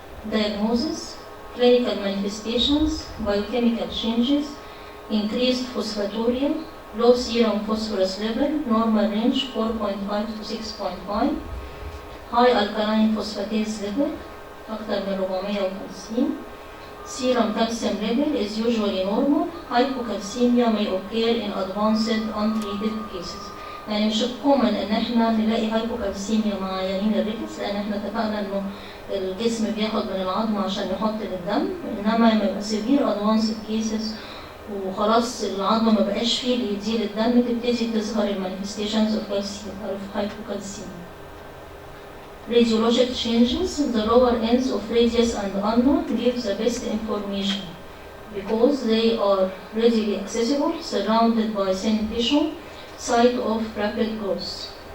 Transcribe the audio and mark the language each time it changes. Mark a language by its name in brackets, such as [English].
[English] Diagnosis, clinical manifestations, biochemical changes, increased phosphaturia, low serum phosphorus level, normal range 4.5 to 6.5, high alkaline phosphatase level [Arabic] أكثر من [English] 450. Serum calcium level is usually normal. Hypocalcemia may occur in advanced untreated cases. [Arabic] يعني مش common إن إحنا نلاقي hypocalcemia مع عيانين الريكتس، لأن إحنا اتفقنا إنه الجسم بياخد من العظم عشان يحط للدم، إنما لما يبقى [English] severe advanced cases [Arabic] وخلاص العظم ما بقاش فيه اللي يديل الدم، تبتدي تظهر المانيفستيشنز [English] of hypocalcemia. Radiologic changes, the lower ends of radius and ulna give the best information because they are readily accessible, surrounded by thin tissue, site of rapid growth.